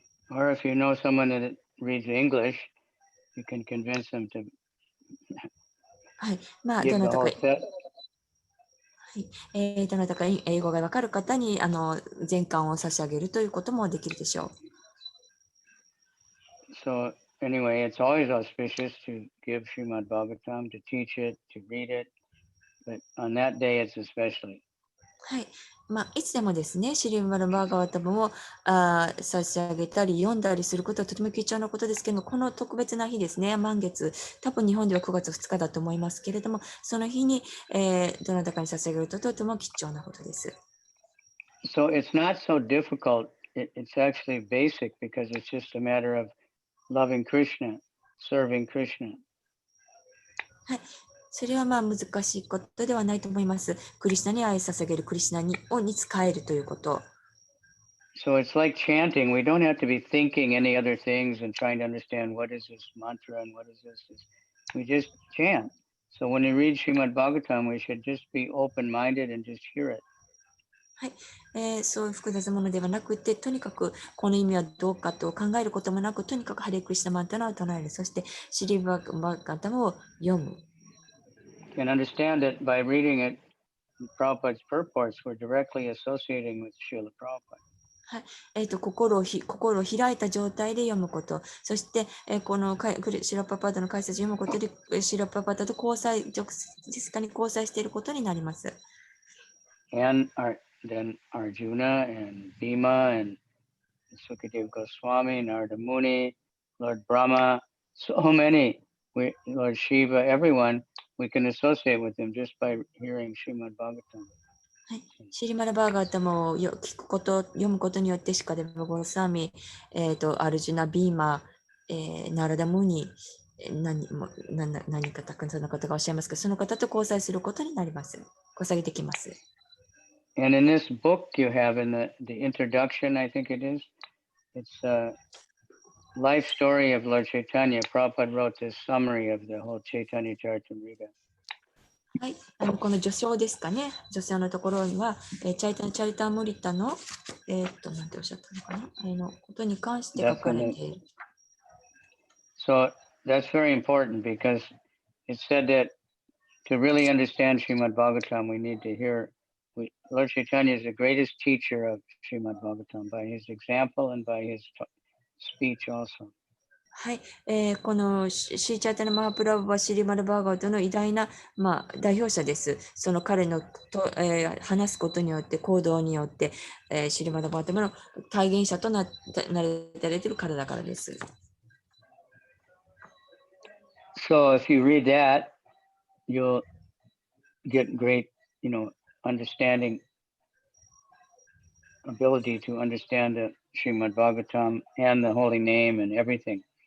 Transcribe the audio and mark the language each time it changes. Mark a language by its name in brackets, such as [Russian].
[English] Or if you know someone that reads English, you can convince them to [Japanese] はい、 [English] give the whole set. [Japanese] どなたか英語がわかる方に全巻を差し上げるということもできるでしょう。 [English] So anyway, it's always auspicious to give Srimad Bhagavatam, to teach it, to read it, but on that day it's especially. [Japanese] はい。いつでもですね、シリマルバーガワタムを差し上げたり読んだりすることはとても貴重なことですけども、この特別な日ですね、満月、多分日本では9月2日だと思いますけれども、その日に、どなたかに差し上げるととても貴重なことです。 [English] So it's not so difficult. It's actually basic because it's just a matter of loving Krishna, serving Krishna. [Japanese] はい。それは難しいことではないと思います。クリシナに愛捧げる、クリシナに仕えるということ。 [English] So it's like chanting. We don't have to be thinking any other things and trying to understand what is this mantra and what is this. We just chant. So when we read Srimad Bhagavatam, we should just be open-minded and just hear it. [Japanese] はい、そういう複雑なものではなくて、とにかくこの意味はどうかと考えることもなく、とにかくハレクリシナマンタナを唱える、そしてシリバーガタムを読む。 [English] And understand that by reading it, Prabhupada's purports were directly associating with Srila Prabhupada. [Japanese] はい、心を開いた状態で読むこと、そして、このシラパパダの解説を読むことで、シラパパダと直接に交際していることになります。 [English] And then Arjuna and Bhima and Sukadev Goswami, Narada Muni, Lord Brahma, so many, Lord Shiva, everyone, we can associate with them just by hearing Srimad Bhagavatam. [Japanese] はい、シリマラバーガータムを聞くこと、読むことによってしかでもゴーサーミ、アルジュナ、ビーマ、ナラダムニ、何かたくさんの方がおっしゃいますが、その方と交際することになります。交際できます。 [English] And in this book you have in the introduction, I think it is, it's life story of Lord Chaitanya. Prabhupada wrote this summary of the whole Chaitanya Charitamrita. [Japanese] はい、この序章ですかね。序章のところには、チャイタン・チャリタムリタの、なんておっしゃったのかな、ことに関して書かれている。 [English] So that's very important because it said that to really understand Srimad Bhagavatam, we need to hear. Lord Chaitanya is the greatest teacher of Srimad Bhagavatam by his example and by his speech also. [Japanese] はい、このシーチャータナ・マハプラブはシリマル・バーガートの偉大な、代表者です。その彼の話すことによって、行動によって、シリマル・バーガートの体現者となれている彼だからです。 [English] So if you read that, you'll get great, understanding, ability to understand the Srimad Bhagavatam and the holy name and everything.